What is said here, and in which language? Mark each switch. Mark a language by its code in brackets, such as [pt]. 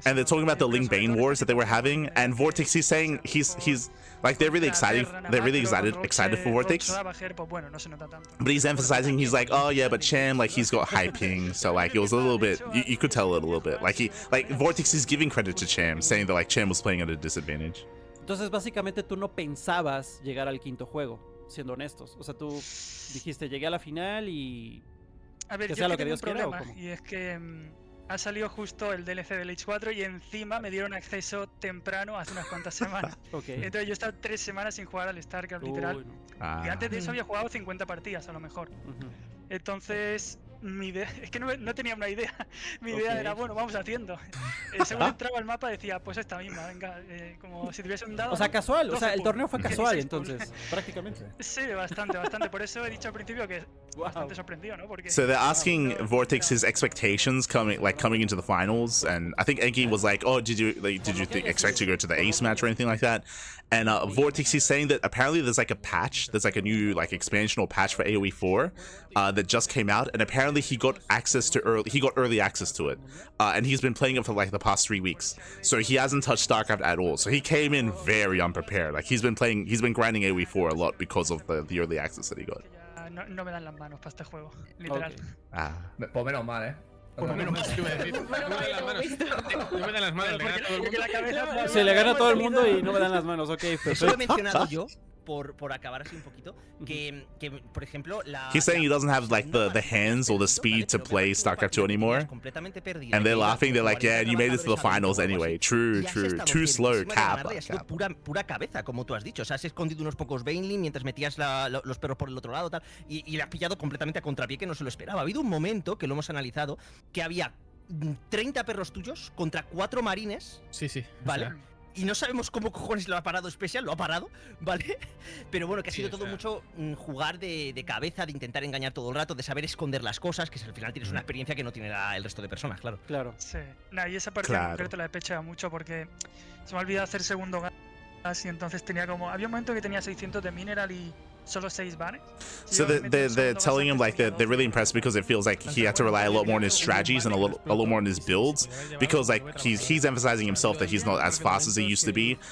[en] and they're talking about the Link Bane wars that they were having. And VortiX, he's saying he's like they're really excited for VortiX. But he's emphasizing, he's like, oh yeah, but Cham, like he's got high ping, so like it was a little bit, you could tell it a little bit. Like VortiX is giving credit to Cham, saying that like Cham was playing at a disadvantage. [es] Entonces básicamente tú no pensabas llegar al quinto juego, siendo honestos. O sea, tú dijiste, llegué a la final y a ver, que yo sea es lo que que Dios tengo un quiera. problema, y es que ha salido justo el DLC del H4 y encima me dieron acceso temprano hace unas cuantas semanas. Entonces yo he estado 3 semanas sin jugar al StarCraft, literal. Y antes de eso había jugado 50 partidas a lo mejor. Entonces mi idea, es que no tenía una idea. Mi idea era, bueno, vamos haciendo. Según entraba al mapa decía, pues esta misma, venga, como si tuviesen dado. O sea, casual, o sea, el torneo fue casual 16 entonces, prácticamente. Sí, bastante. Por eso he dicho al principio que bastante sorprendido, ¿no? Porque [en] So they're asking VortiX his expectations coming into the finals, and I think Enki was like, "Oh, did you expect to go to the Ace match or anything like that?" And VortiX is saying that apparently there's like a patch, there's like a new like expansional patch for AoE 4 that just came out, and apparently he got early access to it, and he's been playing it for like the past 3 weeks. So he hasn't touched StarCraft at all. So he came in very unprepared. Like he's been grinding AoE 4 a lot because of the early access that he got. [es] no me dan las manos para este juego, literal. Ok. Ah. Pues menos mal, ¿eh? Pues menos mal, ¿qué iba a decir? No me dan las manos. No me dan las manos, le gana a todo el Porque mundo. la cabeza... Se le gana a todo el mundo y no me dan las manos. Ok, Eso lo he perfecto. mencionado yo, por acabar así un poquito, que por ejemplo, la... [en] He's saying he doesn't have like the hands or the speed to play StarCraft 2 anymore. And they're laughing, they're like, yeah, you made it to the finals anyway. True, true. Too slow, Kappa. [es] Ha sido pura cabeza, como tú has dicho. O sea, has escondido unos pocos Bainlin mientras metías los perros por el otro lado, tal, y le has pillado completamente a contrapié, que no se lo esperaba. Ha habido un momento, que lo hemos analizado, que había 30 perros tuyos contra 4 marines. Sí, sí. ¿Vale? O sea, Y no sabemos cómo cojones lo ha parado SpeCial, lo ha parado, ¿vale? Pero bueno, que ha Sí, sido o todo sea. mucho jugar de cabeza, de intentar engañar todo el rato, de saber esconder las cosas, que al final tienes una experiencia que no tiene el resto de personas, claro. Claro. Sí. Nah, y esa partida Claro. en concreto la he pechado mucho porque se me ha olvidado hacer segundo gas y entonces tenía como... Había un momento que tenía 600 de mineral y solo 6 banes. [en] So they're telling him like they're really impressed because it feels like he had to rely a lot more on his strategies and a little more on his builds, because like he's emphasizing himself that he's not as fast as he used to be.